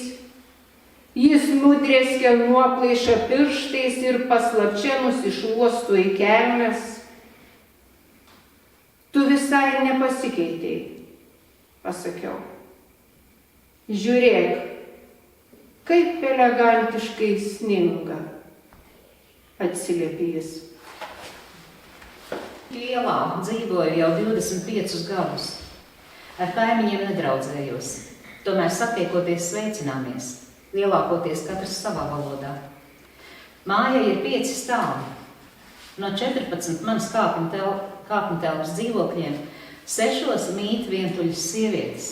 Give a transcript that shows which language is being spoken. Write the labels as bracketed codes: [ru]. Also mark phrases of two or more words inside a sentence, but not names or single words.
[lt] Jis nudrėskė nuoplaišą pirštais ir paslapčia nusišluosto į kelnes. Tu visai nepasikeitei, pasakiau. Žiūrėk, kaip elegantiškai sninga, atsiliepė jis. [lv] Lielā dzīvoju jau 25 gadus. Ar kaimiņiem nedraudzējos. Tomēr satiekoties sveicināmies. Lielākoties katrs savā valodā. Māja ir 5 stāvi. No 14 manas kāpņtelpas dzīvokļiem 6 mīt vientuļas sievietes.